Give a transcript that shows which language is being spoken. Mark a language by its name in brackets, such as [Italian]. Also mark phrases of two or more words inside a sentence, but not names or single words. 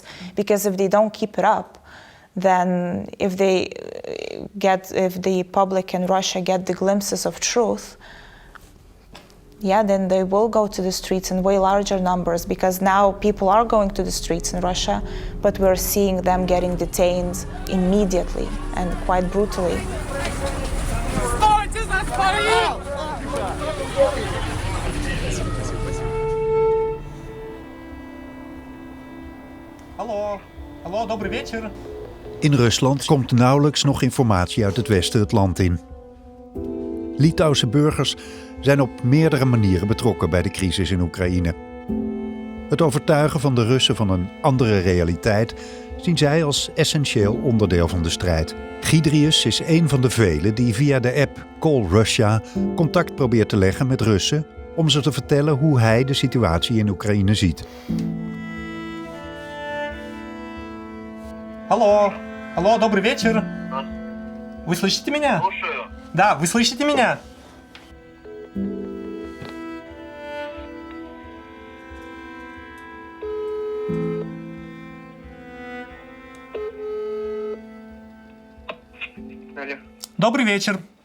[English] Because if they don't keep it up, then if the public in Russia get the glimpses of truth, then they will go to the streets in way larger numbers, because now people are going to the streets in Russia, but we're seeing them getting detained immediately and quite brutally. [Russian] Hallo, добрый вечер. [Dutch] In Rusland komt nauwelijks nog informatie uit het westen het land in. Litouwse burgers zijn op meerdere manieren betrokken bij de crisis in Oekraïne. Het overtuigen van de Russen van een andere realiteit zien zij als essentieel onderdeel van de strijd. Giedrius is een van de velen die via de app Call Russia contact probeert te leggen met Russen om ze te vertellen hoe hij de situatie in Oekraïne ziet. [Russian] Hallo, добрый вечер. Вы слышите меня? Слушаю. Да, вы слышите меня? Добрый вечер.